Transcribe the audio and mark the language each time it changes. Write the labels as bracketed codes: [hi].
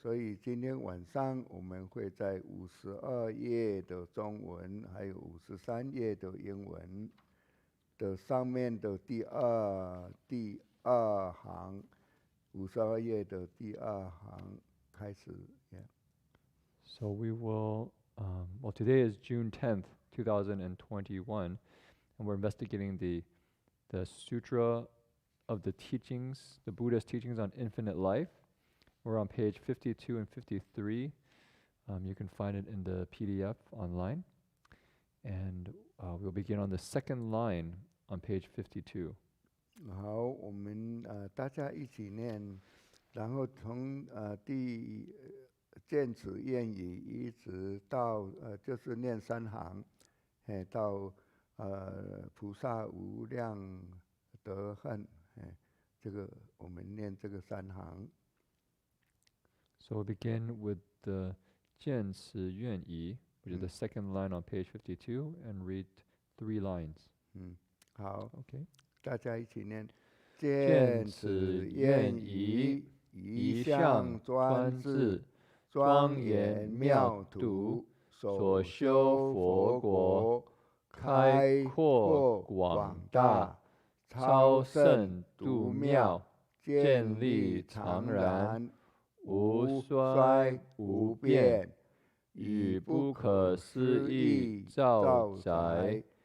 [zh] 所以今天晚上我们会在52页的中文，还有53页的英文的上面的第二行，52页的第2行开始。 [en] So we will, well, today is June 10th, 2021, and we're investigating the Sutra of the teachings, the Buddha's teachings on infinite life. We're on page 52 and 53. You can find it in the PDF online. And we'll begin on the second line on page 52. [zh] 好，我们大家一起念，然后从第见此愿语一直到就是念3行，到菩萨无量德恨，这个我们念这个3行。 [en] So we'll begin with the 见此愿语, which is the second line on page 52, and read 3 lines. [zh] 好 [en] Okay. [zh] 大家一起念。见此愿语，一向专制，庄严妙土，所修佛国，开阔广大，超胜度妙，建立常然，无衰无变，以不可思议兆载，